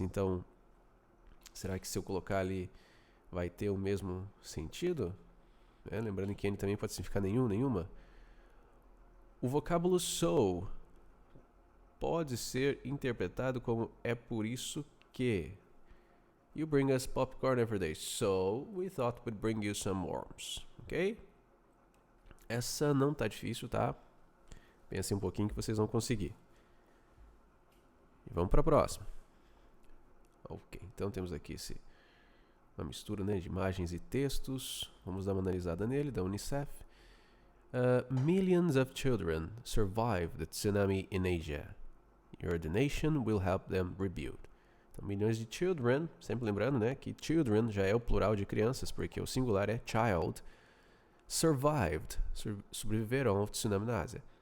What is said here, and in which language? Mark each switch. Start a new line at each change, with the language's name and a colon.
Portuguese: Então, será que se eu colocar ali vai ter o mesmo sentido? Lembrando que any também pode significar nenhum, nenhuma. O vocábulo so pode ser interpretado como é por isso que.
English: You bring us popcorn every day, so we thought we'd bring you some worms.
Portuguese: Ok? Essa não tá difícil, tá? Pensem um pouquinho que vocês vão conseguir. E vamos para a próxima. Ok, então temos aqui uma mistura, né, de imagens e textos. Vamos dar uma analisada nele, da Unicef.
English: Millions of children survived the tsunami in Asia. Your donation will help them rebuild.
Portuguese: Então, milhões de children, sempre lembrando, né, que children já é o plural de crianças, porque o singular é child. survived, sobreviveram ao tsunami na Ásia.